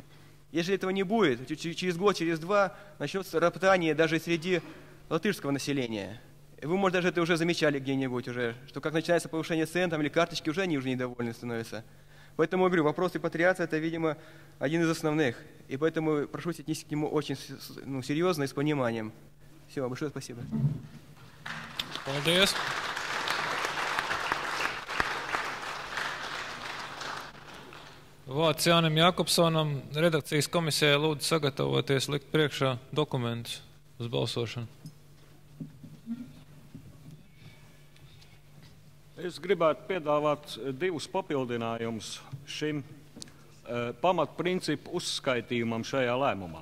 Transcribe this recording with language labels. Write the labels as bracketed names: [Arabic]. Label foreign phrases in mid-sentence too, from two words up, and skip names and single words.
[Russian] Если этого не будет, через год, через 2 начнется роптание даже среди латышского населения. Вы, может, даже это уже замечали где-нибудь уже, что как начинается повышение цен там, или карточки, уже они уже недовольны становятся. Поэтому, я говорю, вопрос репатриации – это, видимо, один из основных. И поэтому прошу отнестись к нему очень серьезно и с пониманием. Все, большое спасибо. [Latvian] Paldies. Vārds Jānim Jakobsonam, redakcijas komisijai lūdzu sagatavoties likt priekšā dokumentus uz balsošanu. Es gribētu piedāvāt 2 papildinājumus šim pamatprincipu uzskaitījumam šajā lēmumā.